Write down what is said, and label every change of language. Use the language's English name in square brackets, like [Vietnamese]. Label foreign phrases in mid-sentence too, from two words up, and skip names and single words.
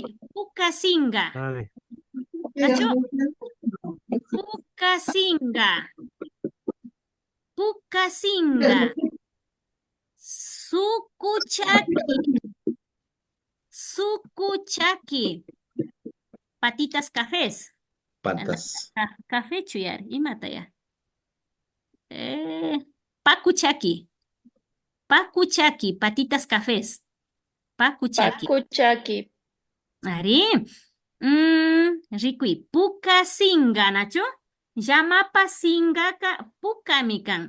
[Quechua] Pukasinga. [Spanish] Vale. [Quechua] Nacho. Pukasinga. Pukasinga. Sukuchaki. Sukuchaki. [Spanish] Patitas cafés. Patas. [Quechua] Café chuyar. Imata ya. Pakuchaki. Pakuchaki. [Spanish] Patitas cafés. [Quechua] Pakuchaki. Pakuchaki. Ari. Rikui. Pukasinga, Nacho. Llamapa singaka pukamikan.